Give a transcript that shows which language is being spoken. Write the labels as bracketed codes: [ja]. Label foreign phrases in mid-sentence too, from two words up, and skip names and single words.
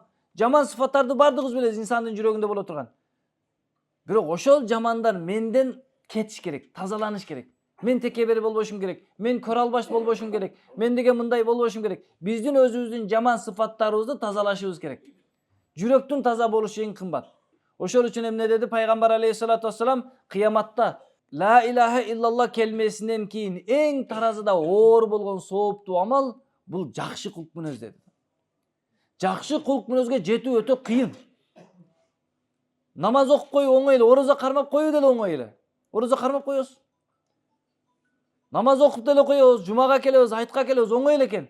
[ky] Жаман сыфаттарды бардыгыбыз билебиз, инсандын жүрөгүндө боло турган. Бирок ошол жамандар менден кетиш керек, тазаланыш керек. Мен текебер болбошум керек, мен көрө албаш болбошум керек, мен деген мындай болбошум керек. Биздин өзүбүздүн жаман сыфаттарыбызды тазалашыбыз керек. Жүрөктүн таза болушу эң кымбат. Ошол үчүн эмне деди пайгамбар [ar] عليه الصلاة والسلام? [ky] Кыяматта [ar] لا إله إلا الله [ky] келмесинен кийин эң таразыда оор болгон сооптуу амал бул жакшы кулк мүнөз деди. Жакшы кулк мүнөзгө жетүү өтө кыйын. Намаз окуп коюу оңой эле, орозо кармап коюу деле оңой эле. Орозо кармап коебуз. Намаз окуп деле коебуз, жумага келебиз, айтка келебиз, оңой эле экен.